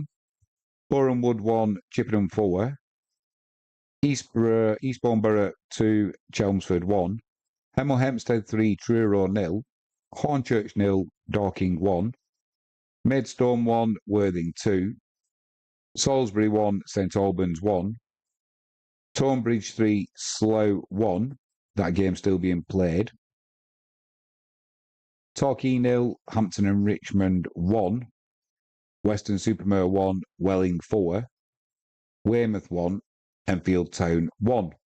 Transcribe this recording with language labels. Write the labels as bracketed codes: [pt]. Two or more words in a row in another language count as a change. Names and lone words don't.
[en] Borehamwood 1, Chippenham 4. Eastbourne Borough 2, Chelmsford 1. Hemel Hempstead 3, Truro 0. Hornchurch 0, Dorking 1. Maidstone 1, Worthing 2. Salisbury 1, St Albans 1. Tonebridge 3, Slough 1. That game still being played. Torquay 0, Hampton and Richmond 1. Weston-super-Mare 1, Welling 4. Weymouth 1, Enfield Town 1.